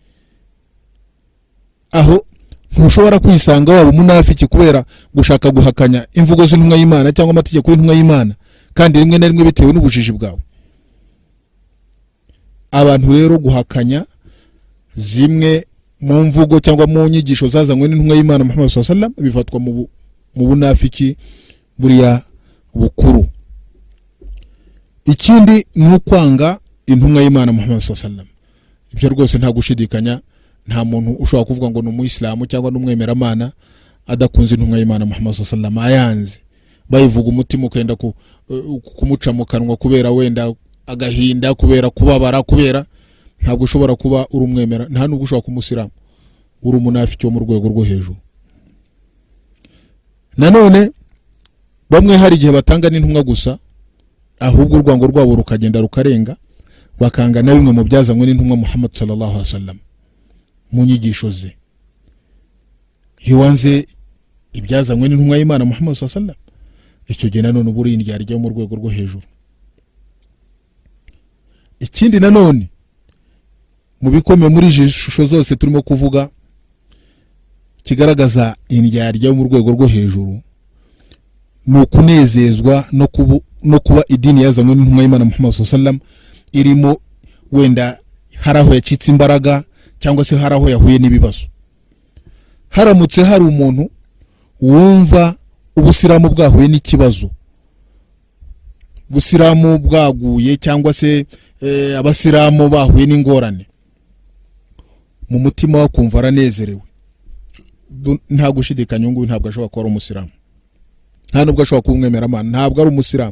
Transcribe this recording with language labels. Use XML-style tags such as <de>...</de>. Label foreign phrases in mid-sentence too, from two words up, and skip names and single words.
<rw>Aho ntushobora kwisanga waba umunafiki kubera gushaka guhakanya imvugo z'intumwa y'Imana cyangwa amategeko y'intumwa y'Imana, kandi rimwe na rimwe bitewe n'ubujiji bwawe. Abantu rero guhakanya zimwe mu mvugo cyangwa mu nyigisho zazanywe n'intumwa y'Imana Muhammad</rw> <ar>صلى الله عليه وسلم</ar> <rw>bifatwa mu bunafiki buriya bukuru. Ikindi ni ukwanga intumwa y'Imana Muhammad</rw> <ar>صلى الله عليه وسلم.</ar> <rw>Ibyo rwose nta gushidikanya, nta muntu ushobora kuvuga ngo ni umuyisilamu cyangwa n'umwemeramana adakunze intumwa y'Imana Muhammad</rw> <ar>صلى الله عليه وسلم,</ar> <rw>ayanze bayivuga umutima ukenda kumuca mu kanwa kubera wenda agahinda, kubera kubabara, kubera ntabwo ushobora kuba uri umwemera, nta nubwo ushobora kumusiramu, uri umunafiki wo mu rwego rwo hejuru. Nanone bamwe hari igihe batanga n'intumwa gusa, ahubwo urwango rwabo rukagenda rukarenga, bakanga na bimwe mu byazanywe n'intumwa Muhammad</rw> <ar>صلى الله عليه وسلم</ar> <rw>mu nyigisho ze. Iyo wanze ibyazanywe n'intumwa y'Imana Muhammad</rw> <ar>صلى الله عليه وسلم,</ar> <rw>icyo gihe nanone uba uri indyarya mu rwego rwo hejuru. Ikindi nanone mu bikomeye muri izi shusho zose turimo kuvuga kigaragaza indyarya mu rwego rwo hejuru, ni ukunezezwa no kuba idini yazanywe n'intumwa y'Imana Muhammad</rw> <ar>صلى الله عليه وسلم</ar> <rw>irimo wenda hari aho yacitse imbaraga cyangwa se hari aho yahuye n'ibibazo. Haramutse hari umuntu wumva ubusiramu bwahuye n'ikibazo, ubusiramu bwaguye cyangwa se abasiramu bahuye n'ingorane, mu mutima wa kumva aranezerewe, nta gushidikanya ngo ntabwo ashobora kuba ari umusiramu, nta nubwo ashobora kuba umwemeramana, ntabwo ari umusiramu.</rw>